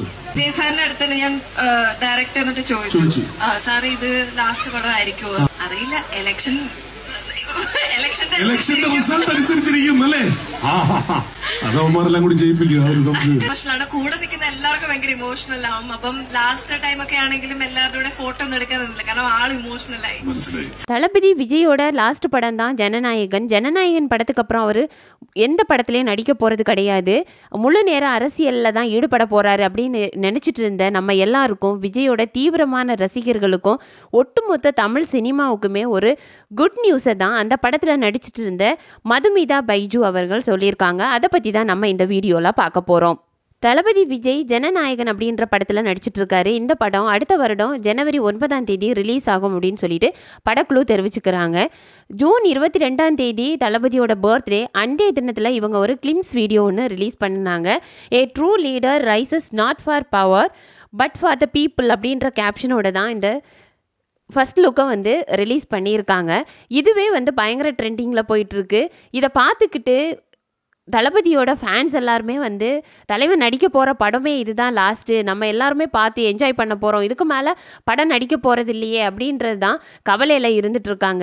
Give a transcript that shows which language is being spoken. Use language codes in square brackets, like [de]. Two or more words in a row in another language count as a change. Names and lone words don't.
[ml] വിജയ് സാറിന്റെ അടുത്ത് ഞാൻ ഡയറക്ടർ എന്നിട്ട് ചോദിച്ചു, സാർ ഇത് ലാസ്റ്റ് പടം ആയിരിക്കുമോ? അറിയില്ല, ഇലക്ഷന്റെ റിസൾട്ട് അനുസരിച്ചിരിക്കും അല്ലേ? അതവന്മാരെല്ലാം കൂടി ജയിപ്പിക്കും. ഇമോഷണലാണ്, കൂടെ നിൽക്കുന്ന എല്ലാവർക്കും ഭയങ്കര ഇമോഷണൽ ആവും. അപ്പം [en] last time [ml] ഒക്കെ ആണെങ്കിലും എല്ലാവരുടെ ഫോട്ടോ ഒന്നും എടുക്കാൻ നിന്നില്ല, കാരണം ആൾ ഇമോഷണൽ ആയി. [ta] தளபதி விஜயோட லாஸ்ட் படம் தான் ஜனநாயகன். ஜனநாயகன் படத்துக்கு அப்புறம் அவர் எந்த படத்துலையும் நடிக்க போகிறது கிடையாது. முழு நேர அரசியலில் தான் ஈடுபட போகிறாரு அப்படின்னு நினச்சிட்டு இருந்த நம்ம எல்லாருக்கும், விஜயோட தீவிரமான ரசிகர்களுக்கும், ஒட்டுமொத்த தமிழ் சினிமாவுக்குமே ஒரு [en] good news [ta] தான் அந்த படத்தில் நடிச்சிட்டு இருந்த மதுமிதா பைஜு அவர்கள் சொல்லியிருக்காங்க. அதை பற்றி தான் நம்ம இந்த வீடியோவில் பார்க்க போகிறோம். தளபதி விஜய் ஜனநாயகன் அப்படின்ற படத்தில் நடிச்சிட்டு இருக்காரு. இந்த படம் அடுத்த வருடம் ஜனவரி 9 ரிலீஸ் ஆகும் அப்படின்னு சொல்லிட்டு படக்குழு தெரிவிச்சுக்கிறாங்க. ஜூன் 22 தளபதியோட பர்த்டே அன்றைய தினத்தில் இவங்க ஒரு [en] glimpse video [ta] ஒன்று ரிலீஸ் பண்ணினாங்க. [en] A true leader rises not for power but for the people [ta] அப்படின்ற கேப்ஷனோட தான் இந்த [en] first look [ta] வந்து ரிலீஸ் பண்ணியிருக்காங்க. இதுவே வந்து பயங்கர ட்ரெண்டிங்கில் போயிட்டுருக்கு. இதை பார்த்துக்கிட்டு தளபதியோட ஃபேன்ஸ் எல்லாருமே வந்து தலைவன் நடிக்க போகிற படமே இதுதான் லாஸ்ட்டு, நம்ம எல்லாருமே பார்த்து என்ஜாய் பண்ண போகிறோம், இதுக்கு மேலே படம் நடிக்க போகிறது இல்லையே அப்படின்றது தான் கவலையில் இருந்துகிட்ருக்காங்க.